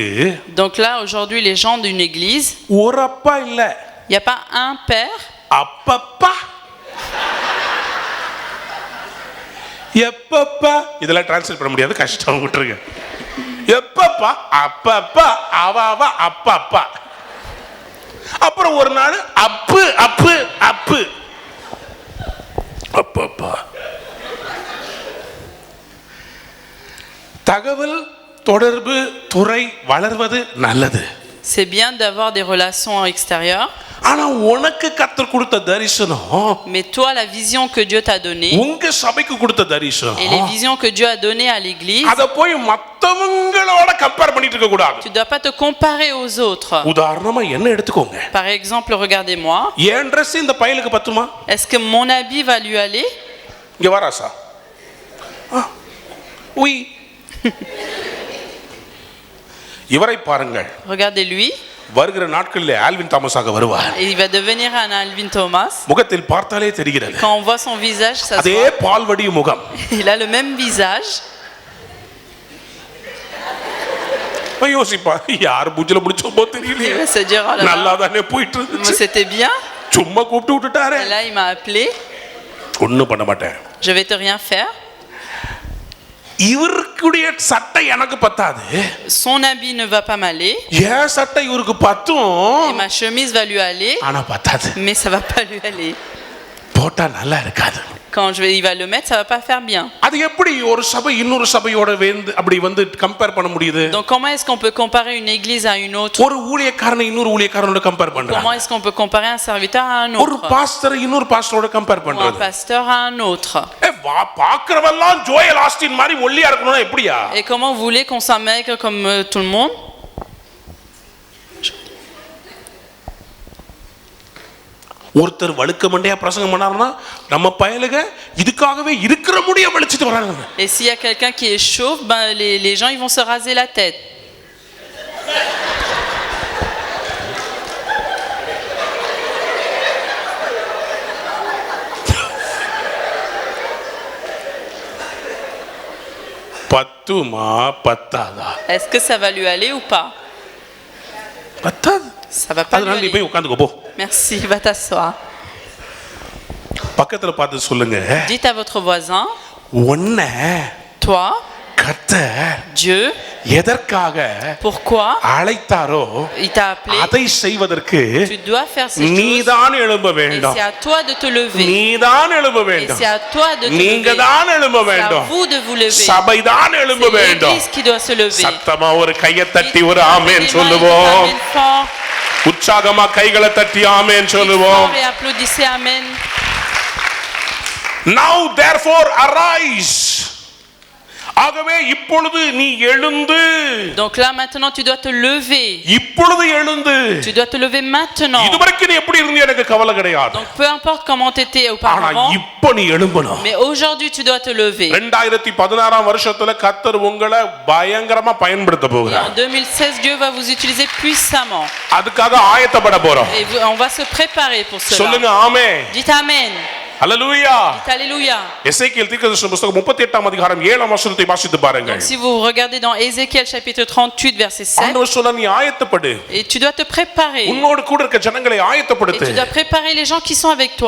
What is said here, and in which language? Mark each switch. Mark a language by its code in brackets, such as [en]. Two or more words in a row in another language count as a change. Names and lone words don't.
[fr] Donc là aujourd'hui les gens d'une église, [ta] ஒரு அப்பா இல்ல. [fr] il y a pas un père. [ta] அப்பப்பா எப்பப்பா இதெல்லாம் டிரான்ஸ்லேட் பண்ண முடியாது, கஷ்டம் விட்டுருங்க. எப்பப்பா அப்பப்பா அவ அப்பப்பா. அப்புறம் ஒரு நாள் அப்பு அப்பு அப்பு அப்பப்பா. தகவல் தொடர்பு துறை வளர்வது நல்லது. [fr] C'est bien d'avoir des relations extérieures. [ta] ஆனா உனக்கு கர்த்தர் கொடுத்த தரிசனம், [fr] Mais toi la vision que Dieu t'a donnée [ta] உங்க சபைக்கு கொடுத்த தரிசனம், [fr] et les visions que Dieu a données à l'église, [ta] அத போய் மத்தவங்களோட கம்பேர் பண்ணிட்டு இருக்க கூடாது. [fr] tu dois pas te comparer aux autres. [ta] உதாரணமா என்ன எடுத்துக்கோங்க. [fr] Par exemple, regardez-moi. [ta] ஏன் Dress இந்த பையலுக்கு பத்துமா? [fr] Est-ce que mon habit va lui aller? [ta] இங்க வாராசா? Oui. இவரை பாருங்கள். [fr] Regardez-lui. [ta] வருகிற நாட்களிலே ஆல்வின் தாமஸாக வருவார். [fr] Et il va devenir un Alvin Thomas. [ta] முகத்தில் பார்த்தாலே தெரிகிறது. [fr] Quand on voit son visage, ça se [ta] அதே [fr] voit. [ta] பால்வடி முகம். [fr] Il a le même visage. [ta] யோசிப்பா யார் பூஜ்ல முடிச்சோமோ [fr] Il [ta] தெரியல. [fr] va se dire oh là [ta] நல்லா [fr] là, [ta] தானே போயிட்டு [fr] moi, [ta] இருந்துச்சு. [fr] c'était bien. [ta] சும்மா கூப்பிட்டு விட்டுட்டாரே. [fr] Et là il m'a appelé. [ta] ஒண்ணும் பண்ண மாட்டேன். [fr] Je vais te rien faire. [ta] இவருக்குடைய சட்டை எனக்கு பத்தாது. [fr] Son habit ne va pas m'aller. [ta] ஏன் சட்டை இவருக்கு [fr] Et [ta] பத்தும், [fr] ma chemise va lui aller. [ta] ஆனா பத்தாது. [fr] Mais ça va pas lui aller. [ta] போட்டா நல்லா இருக்காது. [fr] Quand il va le mettre, ça va pas faire bien. [ta] அது எப்படி ஒரு சபை இன்னொரு சபையோட அப்படி வந்து கம்பேர் பண்ண முடியுது? [fr] Donc comment est-ce qu'on peut comparer une église à une autre? [ta] ஒரு ஊழியக்காரனை இன்னொரு ஊழியக்காரனோட கம்பேர் [fr] Comment [ta] பண்றாங்க. [fr] est-ce qu'on peut comparer un serviteur à un [ta] ஒரு [fr] autre? [ta] பாஸ்டரை இன்னொரு பாஸ்டரோட கம்பேர் [fr] Ou un [ta] பண்றது. [fr] pasteur à un autre? [ta] பாக்குறவெல்லாம் ஜோயல் ஆஸ்டின் மாதிரி ஒல்லியா இருக்கணும்னா எப்படியா? [fr] Et comment vous voulez qu'on s'amaigre comme tout le monde? [ta] ஒருத்தர் வழுக்க மண்டையா பிரசங்கம் பண்ணாருன்னா நம்ம பயலுக இதுக்காகவே இருக்கிற முடிய வலிச்சிட்டு வராங்க. [fr] Et s'il y a quelqu'un qui est chauve, ben les gens ils vont se raser la tête. [ta] பத்துமா பத்தாதா? [fr] Est-ce que ça va lui aller ou pas? [ta] பத்தாது. [fr] Ça va pas lui [ta] அதனால நீ [fr] aller. [ta] போய் உட்கார்ந்துக்கோ போ. [fr] Merci, va t'asseoir. [ta] பக்கத்துல பார்த்து சொல்லுங்க, [fr] Dites à votre voisin, [ta] உன்ன [fr] toi, [ta] கர்த்தர் [fr] Dieu, [ta] எதற்காக [fr] pourquoi [ta] அழைத்தாரோ [fr] il t'a appelé? [ta] அதை செய்வதற்கு [fr] Tu dois faire ces choses. [ta] நீதான் எழும்ப [fr] Et [ta] வேண்டும். [fr] c'est à toi de te lever. [ta] நீதான் எழும்ப [fr] Et [ta] வேண்டும். [fr] c'est à toi de te [ta] நீங்க [fr] lever. [ta] தான் எழும்ப [fr] C'est à [ta] வேண்டும். [fr] vous de vous lever. [ta] சபைதான் எழும்ப [fr] C'est [ta] வேண்டும். [fr] l'église qui doit se lever. [ta] சத்தமா ஒரு கையை தட்டி ஒரு [fr] Dites [ta] ஆமென் [fr] les mains, [ta] சொல்லுவோம். [fr] dites amen fort. [ta] உற்சாகமா கைகளை தட்டி ஆமென் [fr] Dites [ta] சொல்லுவோம். [fr] fort et applaudissez amen. [en] Now therefore arise. [ta] ஆகவே இப்பொழுது நீ எழுந்து. [fr] Donc là maintenant tu dois te lever. [ta] இப்பொழுது எழுந்து. [fr] Tu dois te lever maintenant. [ta] இதுவரைக்கும் நீ எப்படி இருந்தே எனக்கு கவலை கிடையாது. [fr] Donc peu importe comment tu étais [ta] ஆனா [fr] auparavant, [ta] இப்போ நீ எழும்பணும். [fr] mais aujourd'hui tu dois te lever. [ta] 2016 வருஷத்துல கர்த்தர் உங்களை பயங்கரமா பயன்படுத்த [fr] Et en [ta] போகிறார். [fr] 2016 Dieu va vous utiliser puissamment. [ta] அதுக்காக ஆயத்தப்பட போறோம். [fr] Et on va se préparer pour cela. [ta] சொல்லுங்க ஆமென். [fr] Dites amen. [ta] அல்லேலூயா. [fr] Alléluia. [ta] எசேக்கியேல் தீர்க்கதரிசன புத்தகம் 38ஆம் அதிகாரம் 7ஆம் வசனத்தை வாசித்து பாருங்கள். [fr] Si vous regardez dans Ézéchiel chapitre 38 verset 7, [ta] ஆண்டவர் சொன்னார், நீ ஆயத்தப்படு, [fr] et tu dois te préparer. [ta] உன்னோடு கூட இருக்க ஜனங்களை [fr] Et [ta] ஆயத்தப்படுத்து. [fr] tu dois préparer les gens qui sont avec toi.